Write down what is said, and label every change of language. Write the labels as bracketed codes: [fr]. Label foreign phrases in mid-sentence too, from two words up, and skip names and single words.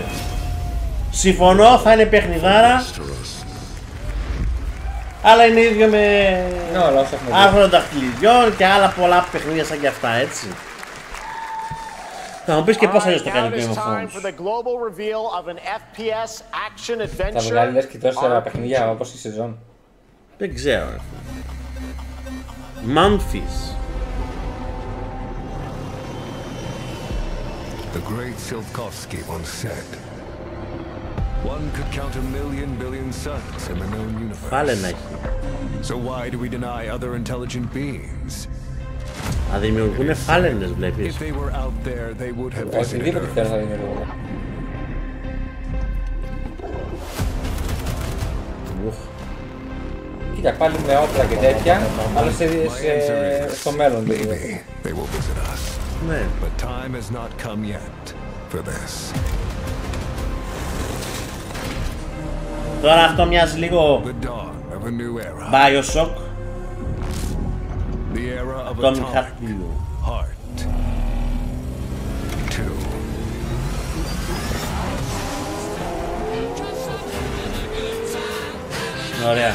[el] Συμφωνώ, θα είναι παιχνιδάρα. Αλλά είναι ίδιο με άρθρο δαχτυλιδιών και άλλα πολλά παιχνίδια σαν και αυτά, έτσι. Θα μου πεις και πώς αλλιώς το κάνει το Game of Thrones. Θα βγάλει λες και τόσα παιχνίδια όπως η σεζόν. Δεν ξέρω. Memphis. [en] The great Tsiolkovsky once said, one could count 1,000,000 billion suns in the known universe. So why do we deny other intelligent beings? [el] Α, δημιουργούνε φάλαινες, βλέπεις. [en] If they were out there, they would have visited Earth. [el] Κοίτα, πάλι με όπλα και τέτοια, αλλά στο μέλλον. [en] They will visit us. [el] Ναι. [en] But time has not come yet for this. [el] Τώρα αυτό μοιάζει λίγο Bioshock. Το μηχανικό. Ωραία.